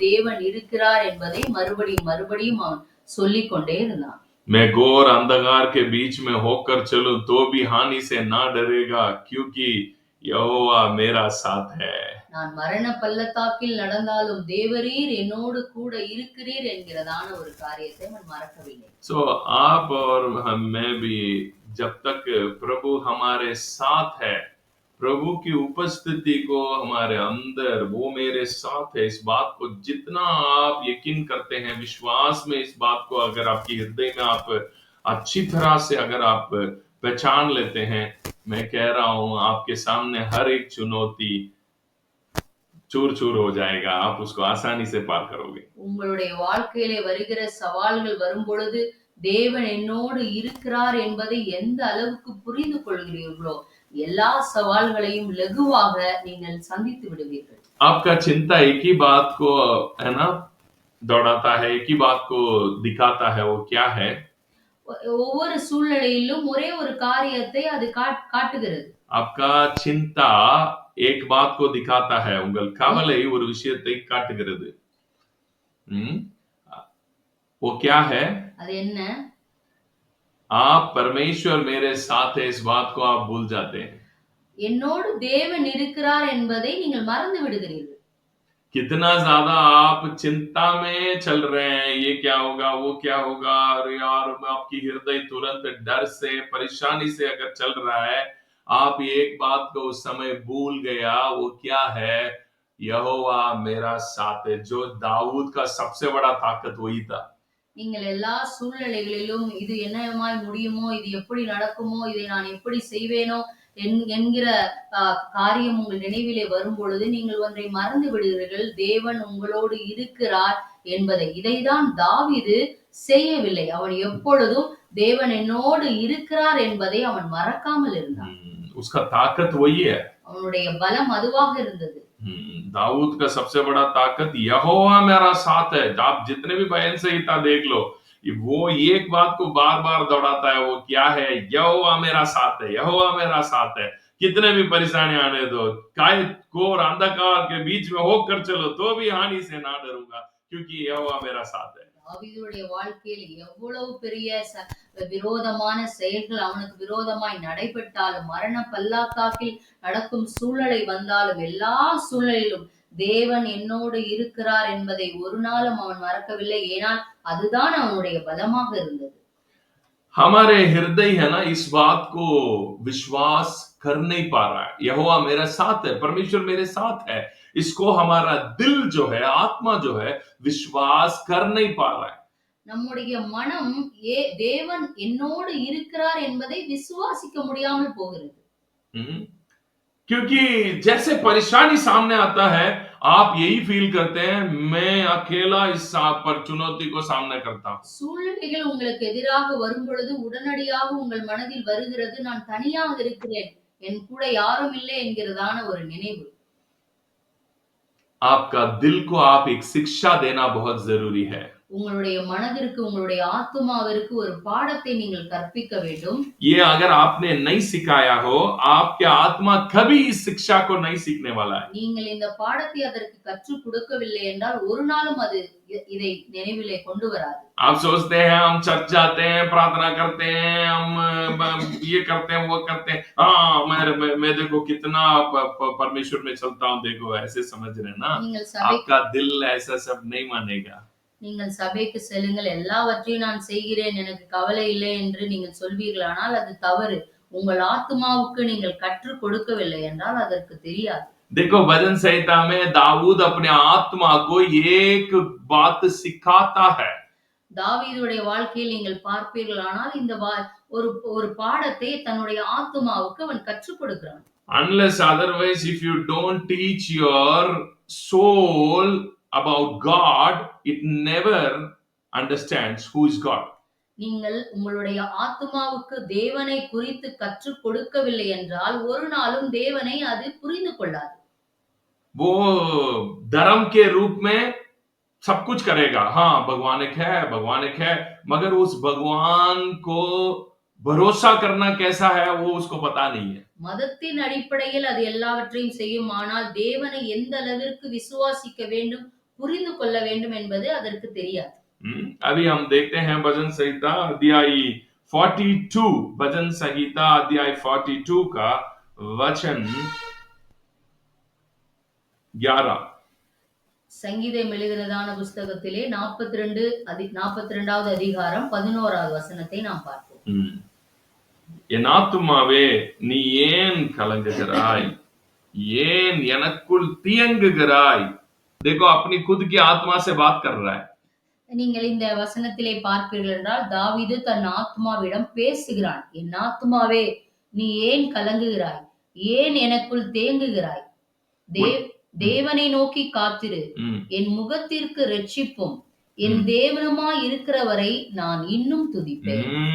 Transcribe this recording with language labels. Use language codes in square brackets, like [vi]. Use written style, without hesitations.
[ta] தேவன் இருக்கிறார் என்பதை மறுபடியும் மறுபடியும் அவன் சொல்லிக் கொண்டே இருந்தான். [hi] मैं घोर अंधकार के बीच में होकर चलूं तो भी हानि से ना डरेगा क्योंकि यहोवा मेरा साथ है. [ta] நான் மரண பள்ளத்தாக்கில் நடந்தாலும் தேவரீர் என்னோடு கூட இருக்கிறீர் என்கிறதான ஒரு காரியத்தை அவன் மறக்கவில்லை. [hi] So आप और मैं भी जब तक प्रभु हमारे साथ है, प्रभु की उपस्थिति को हमारे अंदर, वो मेरे साथ है, इस बात को जितना आप यकीन करते हैं, विश्वास में इस बात को अगर आपकी हृदय में आप अच्छी तरह से अगर आप पहचान लेते हैं, मैं कह रहा हूं आपके सामने हर एक चुनौती चूर चूर हो जाएगा, आप उसको आसानी से पार करोगे. [ta] உங்களுடைய வாழ்க்கையிலே வருகிற சவால்கள் வரும்பொழுது தேவன் என்னோடு இருக்கிறார் என்பதை எந்த அளவுக்கு புரிந்து கொள்கிறீர்களோ எல்லா சவால்களையும் லகுவாக நீங்கள் சந்தித்து விடுவீர்கள். [hi] आपका चिंता एक ही बात को है ना दौड़ाता है, एक ही बात को दिखाता है, वो क्या है? [ta] ஒவ்வொரு சூழ்நிலையிலும் ஒரே ஒரு காரியத்தை அது காட்டுகிறது. [hi] आपका चिंता एक बात को दिखाता है, [ta] உங்கள் கவலை ஒரு விஷயத்தை காட்டுகிறது. [hi] वो क्या है? [ta] அது என்ன? [hi] आप परमेश्वर मेरे साथ है इस बात को आप भूल जाते हैं. [ta] என்னோடு தேவன் இருக்கிறார் என்பதை நீங்கள் மறந்து விடுகிறீர்கள். [hi] कितना ज्यादा आप चिंता में चल रहे हैं, ये क्या होगा, वो क्या होगा, अरे यार आपकी हृदय तुरंत डर से, परेशानी से अगर चल रहा है, आप एक बात को उस समय भूल गया, वो क्या है? यहोवा मेरा साथ है. जो दाऊद का सबसे बड़ा ताकत वही था. [ta] நீங்கள் எல்லா சூழ்நிலைகளிலும் இது என்னமாய் முடியுமோ, இது எப்படி நடக்குமோ, இதை நான் எப்படி செய்வேனோ என்கிற காரியம் உங்கள் நினைவிலே வரும் பொழுது நீங்கள் ஒன்றை மறந்து விடுகிறீர்கள், தேவன் உங்களோடு இருக்கிறார் என்பதை. இதைதான் தாவீது செய்யவில்லை. அவன் எப்பொழுதும் தேவன் என்னோடு இருக்கிறார் என்பதை அவன் மறக்காமல் இருந்தான். [hi] उसका ताकत वही है. [ta] அவனுடைய பலம் அதுவாக இருந்தது. [hi] दाऊद का सबसे बड़ा ताकत यहोवा मेरा साथ है. आप जितने भी बयान संहिता देख लो, वो एक बात को बार बार दौड़ाता है, वो क्या है? यहोवा मेरा साथ है, यहोवा मेरा साथ है. कितने भी परेशानी आने दो, काय घोर अंधकार के बीच में होकर चलो तो भी हानि से ना डरूंगा क्योंकि यहोवा मेरा साथ है. [ta] தாவீதுடைய வாழ்க்கையில் எவ்வளவு பெரிய விரோதமான செயல்கள் அவனுக்கு விரோதமாய் நடைபெற்றாலும், மரண பள்ளத்தாக்கில் நடக்கும் சூழ்நிலை வந்தாலும், எல்லா சூழ்நிலையிலும் தேவன் என்னோடு இருக்கிறார் என்பதை ஒரு நாளும் அவன் மறக்கவில்லை. ஏனால் அதுதான் அவனுடைய பலமாக இருந்தது. [hi] हमारे हृदय है ना इस बात को विश्वास कर नहीं पा रहा है. यहोवा मेरा साथ है, परमेश्वर मेरे साथ है, इसको हमारा दिल जो है, आत्मा जो है, विश्वास कर नहीं पा रहा है. [ta] நம்முடைய மனம் தேவன் என்னோடு இருக்கிறார் என்பதை விசுவாசிக்க முடியாமல் போகிறது. [hi] क्योंकि जैसे परेशानी सामने आता है, आप यही फील करते हैं, मैं अकेला इस पर चुनौती को सामना करता हूं. [ta] சூழ்நிலைகள் உங்களுக்கு எதிராக வரும் பொழுது உடனடியாக உங்கள் மனதில் வருகிறது, நான் தனியாக இருக்கிறேன், என் கூட யாரும் இல்லை என்கிறதான ஒரு நினைவு. [hi] आपका दिल को आप एक शिक्षा देना बहुत जरूरी है. [ta] உங்களுடைய மனதிற்கு, உங்களுடைய ஆத்துமாவிற்கு ஒரு பாடத்தை நீங்கள் கற்பிக்க வேண்டும். [hi] ये अगर आपने नहीं सिखाया हो, आपके आत्मा कभी इस शिक्षा को नहीं सीखने वाला है. [ta] நீங்கள் இந்த பாடத்தை அதற்கு கற்றுக் கொடுக்கவில்லை என்றால் ஒரு நாளும் அது இதை நினைவிலே கொண்டு வராது. [hi] आप सोचते हैं हम चर्च जाते हैं, प्रार्थना करते हैं, हम ये करते हैं, वो करते हैं, हाँ मैं देखो कितना परमेश्वर में चलता हूँ, देखो ऐसे समझ रहे हैं ना. आपका दिल ऐसा सब नहीं मानेगा. [ta] நீங்கள் சபைக்கு செல்லுங்கள், எல்லாவற்றையும் நான் செய்கிறேன், எனக்கு கவலை இல்லை என்று நீங்கள் சொல்வீர்கள். ஆனால் அது தவறு. உங்கள் ஆத்மாவுக்கு நீங்கள் கற்றுக் கொடுக்கவில்லை என்றால் அதற்கு தெரியாது. [hi] देखो भजन संहिता में दाऊद अपने आत्मा को एक बात सिखाता है. [ta] தாவீதுடைய வாழ்க்கையில் நீங்கள் பார்ப்பீர்கள், ஆனால் இந்த ஒரு பாடத்தை தன்னுடைய ஆத்மாவுக்கு அவன் கற்றுக் கொடுக்கிறான். [en] Unless otherwise, if you don't teach your soul about God, it never understands who is God. [ta] நீங்கள் உங்களுடைய ஆத்மாவுக்கு தேவனை குறித்து கற்றுக் கொடுக்கவில்லை என்றால் ஒரு நாளும் தேவனை அது புரிந்து கொள்ளாது. [hi] वो धर्म के रूप में सब कुछ करेगा, हाँ भगवान एक है, मगर उस भगवान को भरोसा करना कैसा है वो उसको पता नहीं है. [ta] மதத்தின் அடிப்படையில் அது எல்லாவற்றையும் செய்யும், ஆனால் தேவனை எந்த அளவிற்கு விசுவாசிக்க வேண்டும், புரிந்து கொள்ள வேண்டும் என்பது அதற்கு தெரியாது. [hi] अभी हम देखते हैं भजन संहिता अध्याय 42, भजन संहिता अध्याय 42 का वचन 11. [ta] சங்கீதம் எழுதினதான புஸ்தகத்திலே 42வது அதிகாரம் 11வது வசனத்தை நாம் பார்ப்போம். என் ஆத்துமாவே நீ ஏன் கலங்குகிறாய், ஏன் எனக்குள் தியங்குகிறாய். [hi] देखो अपनी खुद की आत्मा से बात कर रहा है. [ta] நீங்கள் இந்த வசனத்திலே பார்ப்பீர்கள் என்றால் தாவீது தன் ஆத்மாவிடம் பேசுகிறான். என் ஆத்மாவே நீ ஏன் கலங்குகிறாய், ஏன் எனக்குள் தேங்குகிறாய். தேவனை நோக்கி காத்திரு, என் முகத்திற்கு இரட்சிப்பும் என் தேவனுமாய் இருக்கிறவரை நான் இன்னும் துதிப்பேன்.